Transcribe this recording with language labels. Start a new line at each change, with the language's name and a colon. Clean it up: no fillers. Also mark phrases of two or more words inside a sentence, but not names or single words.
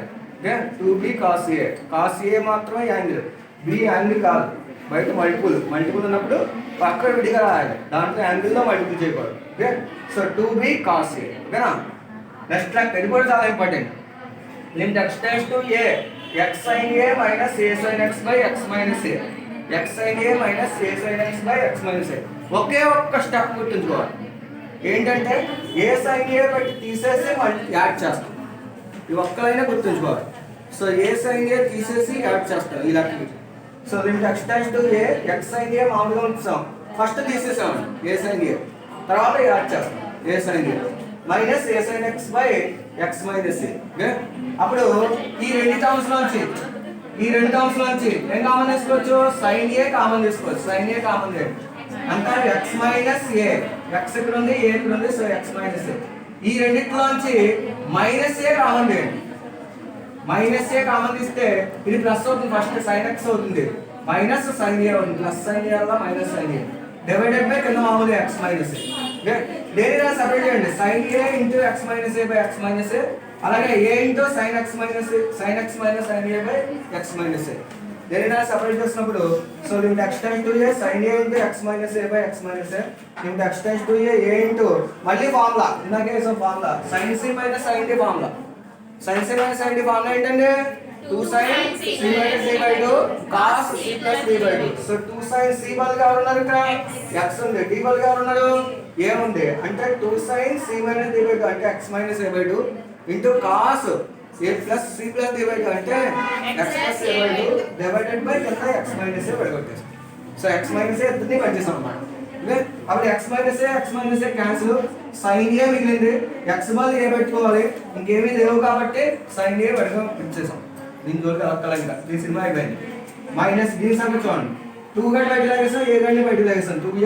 Telugu: ఓకే,
English: 2b cos a. cos a
Telugu: మాత్రమే యాంగిల్, b యాంగిల్ కాదు. బయట మల్టిపుల్ ఉన్నప్పుడు పక్కన విడిగా రాయాలి, దాంట్లో యాంగిల్లో మల్టిపుల్ చేయకూడదు.
English: okay, so 2b cos a.
Telugu: ఓకేనా? నెక్స్ట్ లెక్క ఇది కూడా చాలా ఇంపార్టెంట్.
English: limit x tends to a x sin a minus a sin x by x minus a. x sin a minus a sin x by x minus a.
Telugu: ఒకే ఒక్క స్టెప్ గుర్తుంచుకోవాలి. ఏంటంటే
English: a sin a
Telugu: పెట్టి తీసేసి మళ్ళీ యాడ్ చేస్తాం. ఈ ఒక్కలైనా గుర్తుంచుకోవాలి. సో
English: a sin a
Telugu: తీసేసి యాడ్ చేస్తాం ఈ లెక్కకి.
English: so limit x tends to a x sin a
Telugu: మామూలుగా ఉంచాం, ఫస్ట్ తీసేసాం
English: a sin a,
Telugu: తర్వాత యాడ్ చేస్తాం
English: a sin a minus a sin x by x minus a.
Telugu: ఓకే, అప్పుడు ఈ రెండు టర్మ్స్ లోంచి ఏం కామన్ తీసుకోవచ్చు?
English: sin a common
Telugu: తీసుకోవచ్చు.
English: sin a common
Telugu: చేయండి అంటే
English: x minus a.
Telugu: x ఇక్కడ ఉంది, a ఇక్కడ ఉంది, సో
English: x minus a.
Telugu: ఈ రెండిట్లోంచి
English: minus a common
Telugu: చేయండి.
English: minus a common
Telugu: తీస్తే ఇది ప్లస్ అవుతుంది, ఫస్ట్
English: sin x
Telugu: అవుతుంది,
English: minus sin a
Telugu: అవుతుంది,
English: plus sin a
Telugu: వల్ల
English: minus sin a divided by
Telugu: కింద మామూలు
English: x minus a.
Telugu: ఓకే, దేనిలా సెపరేట్ చేయండి,
English: sin a into x minus a by x minus a. అలాగే a into sin x minus sin a by x minus a.
Telugu: దేనిలా సెపరేట్ చేసినప్పుడు
English: so limit x tends to a sin a into x minus a by x minus a. limit x tends to a into
Telugu: మళ్ళీ ఫార్ములా ఇందాకే వేసాం ఫార్ములా,
English: sin c minus sin d formula. sin c minus sin d formula ఏంటంటే 2 sin c minus d by 2 cos c plus d by 2.
Telugu: సో
English: 2 sin c
Telugu: బదులుగా ఎవరు ఉన్నారు? ఇక్కడ x ఉంది, d బదులుగా ఎవరు ఉన్నారు? a ఉంది.
English: అంటే 2 sin c minus d by 2 అంటే x minus a by 2 into cos a plus c plus d by 2 అంటే x plus a by 2 divided by కింద x minus a పడగొట్టేస్తాం.
Telugu: సో
English: x minus a
Telugu: ఇద్దరిని పనిచేస్తాం అన్నమాట.
English: అప్పుడు x minus a cancel, sin a
Telugu: మిగిలింది, x బదులు a పెట్టుకోవాలి, ఇంకేమీ లేవు కాబట్టి
English: sin a
Telugu: పడగ ఇచ్చేసాం. దీని జోలికి అక్కల ఇంకా ఈ సినిమా అయిపోయింది. మైనస్ దీని సంగతి చూడండి, 2 గంట బయట లాగేస్తాం, a గంట బయట లాగేస్తాం, 2